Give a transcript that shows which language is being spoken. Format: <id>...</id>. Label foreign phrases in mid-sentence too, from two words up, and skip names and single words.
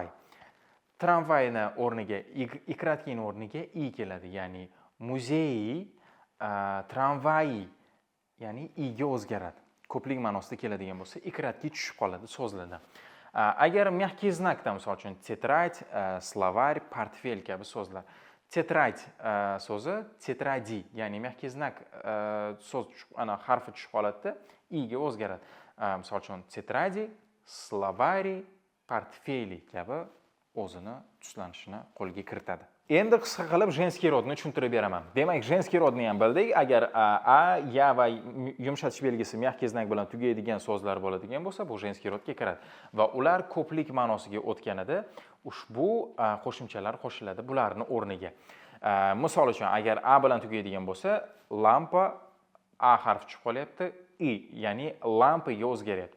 <uz>Tramvayni o'rniga ikratkining o'rniga i keladi, ya'ni muzey, tramvay, ya'ni i ga o'zgaradi. Ko'plik ma'nosida keladigan bo'lsa, ikratki tushib qoladi so'zlarda. Agar</uz> <ru>мягкий znakdan</ru> <uz>misol uchun</uz> <ru>tетрадь, словарь,</ru> <uz>portfel kabi so'zlar. Tетрадь so'zi tетради, ya'ni</uz> <ru>мягкий знак</ru> <uz>so'z harfi tushib qoladi, i ga o'zgaradi. Misol uchun</uz> <ru>tетради, словари,</ru> <uz>portfeli kabi o'zini tuslanishini qo'lga kiritadi. Endi qisqa qilib женский rodni tushuntirib beraman. Demak, женский rodni ham bildik. Agar a, ya va yumshatish belgisi</uz> <ru>мягкий знак</ru> <uz>bilan tugaydigan so'zlar bo'ladigan bo'lsa, bu женский rodga kiradi. Va ular ko'plik ma'nosiga o'tganida ushbu qo'shimchalar qo'shiladi bularning o'rniga. Misol uchun, agar a bilan tugaydigan bo'lsa, lampa a harfi tushib qolyapti, i, ya'ni lampaga o'zgaryapti.</uz>